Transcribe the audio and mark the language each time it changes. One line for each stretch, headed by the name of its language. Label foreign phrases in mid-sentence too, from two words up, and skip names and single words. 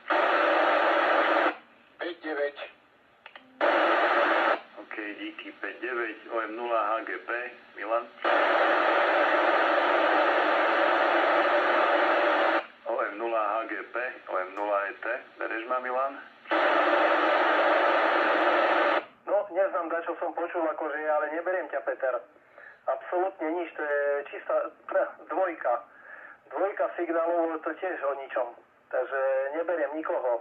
Slovak: 5-9. OK, díky 5-9, OM0 HGP, Milan. OM0 HGP, OM0 ET, bereš ma, Milan? No, neznám, čo som počul, akože, ale neberiem ťa, Peter. Absolútne nič, to je čistá dvojka. Dvojka signálov, to tiež o ničom. Takže neberiem nikoho.